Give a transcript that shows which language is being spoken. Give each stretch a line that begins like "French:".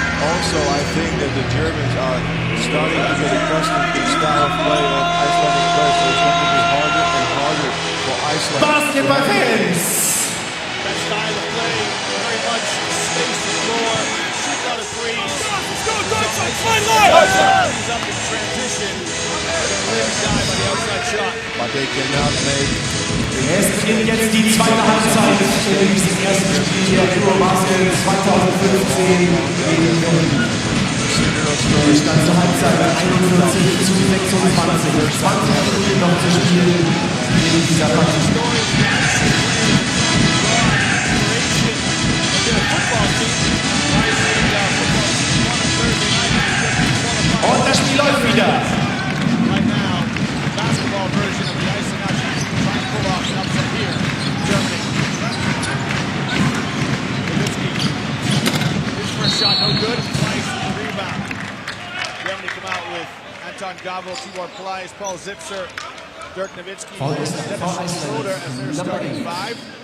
English: Also, I think that the Germans are starting to get accustomed to the style of play of Icelandic players, so it's going to be harder and harder for Iceland. Basketball fans! That style of play, very much space the floor, shoot out of threes. Let's go, Deutschland! Fight live! He's up in transition. Really dive on the outside shot. But they cannot make.
German: Es beginnt jetzt die zweite Halbzeit in diesem ersten Spiel der EuroBasket 2015 gegen Berlin. Der Stand zur Halbzeit bei 41 zu 26. 20 Minuten noch zu spielen in dieser Partie. Und das Spiel läuft wieder.
English: Right now, basketball version of the Iceland action trying to pull off an upset here in Germany. Nowitzki, his first shot no good, Plyce the rebound. Germany come out with Anton Gavel, Tibor Plyce, Paul Zipser, Dirk Nowitzki, Dennis Schroeder as their starting five.